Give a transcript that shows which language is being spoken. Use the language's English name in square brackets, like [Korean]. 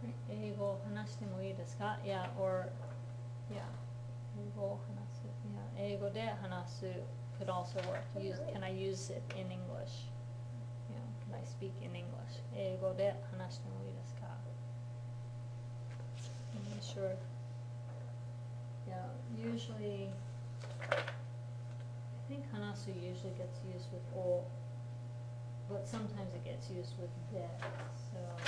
[Japanese] 英語を話してもいいですか? [English] Yeah, or, yeah. [Japanese] 英語を話す。 [English] Yeah, [Japanese] 英語で話す [English] could also work. Can I use it in English? Yeah, can I speak in English? [Japanese] 英語で話してもいいですか? [English] Sure. Yeah, usually, I think hanasu usually gets used with o, but sometimes it gets used with de, so.